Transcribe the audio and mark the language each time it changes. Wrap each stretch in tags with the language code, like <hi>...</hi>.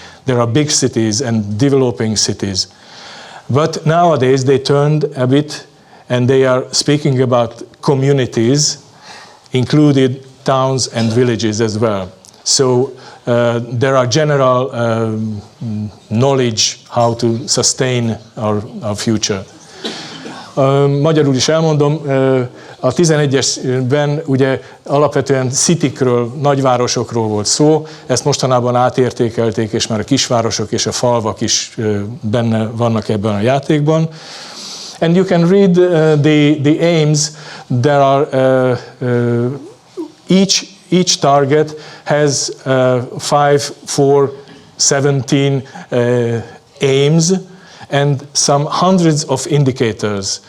<en>There are big cities and developing cities. But nowadays they turned a bit and they are speaking about communities, included towns and villages as well. So there are general knowledge how to sustain our future.</en> <hu>Magyarul is elmondom, a 11-esben ugye alapvetően citykről, nagyvárosokról volt szó, ezt mostanában átértékelték, és már a kisvárosok és a falvak is benne vannak ebben a játékban.</hu> <en>And you can read the aims. There are each target has 5, 4, 17 aims and some hundreds of indicators.</en>